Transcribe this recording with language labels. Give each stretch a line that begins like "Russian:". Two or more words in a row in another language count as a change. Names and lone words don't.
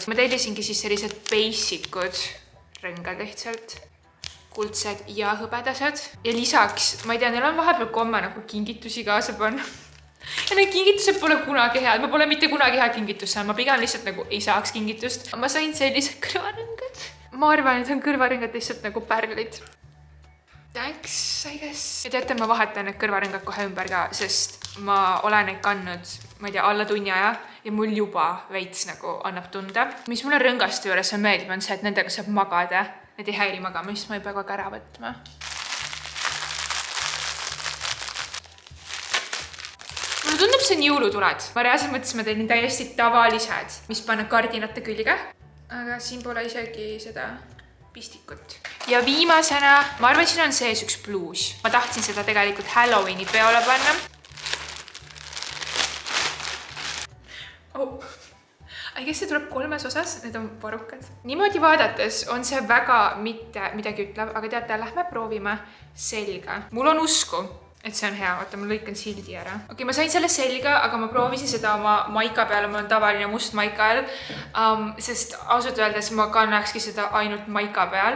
Estonian: Ma tellisingi siis sellised basic'ud rõngad lihtsalt, kuldsed ja hõbedased ja lisaks, ma ei tea, neil on vahepeal komme nagu kingitusi kaasa panna. Ja need kingitused pole kunagi head, ma pole mitte kunagi hea kingitus saanud, ma pigem lihtsalt nagu ei saaks kingitust. Ma sain sellised kõrvarõngad. Ma arvan, et see on kõrvarõngad lihtsalt nagu pärlid.
English: Thanks, I guess.
Estonian: Ja teate, ma vahetan need kõrvarõngad kohe ümber ka, sest ma olen neid kandnud, ma ei tea, alla tunni aja ja mul juba veits nagu annab tunda. Mis mulle rõngaste juures on meeldib, on see, et nendega saab magada. Need ei häiri magamist, ma ei pea kogu ära võtma. Mulle tundub, see on jõulutuled. Ma reaalselt mõtlesin, ma tellin täiesti tavalised, mis panna kardinate külge. Aga siin pole isegi seda pistikut. Ja viimasena, ma arvan, et siin on sees üks bluus. Ma tahtsin seda tegelikult Halloweeni peole panna.
English: I guess
Estonian: see tuleb 3 osas, need on varukad. Niimoodi vaadates on see väga mitte midagi ütlev, aga teate, lähme proovime selga. Mul on usku, et see on hea. Oota, ma lõikan sildi ära. Okei, ma sain selle selga, aga ma proovisin seda oma maika peale. Mul on tavaline must maika all, sest ausalt öeldes ma kannakski seda ainult maika peal.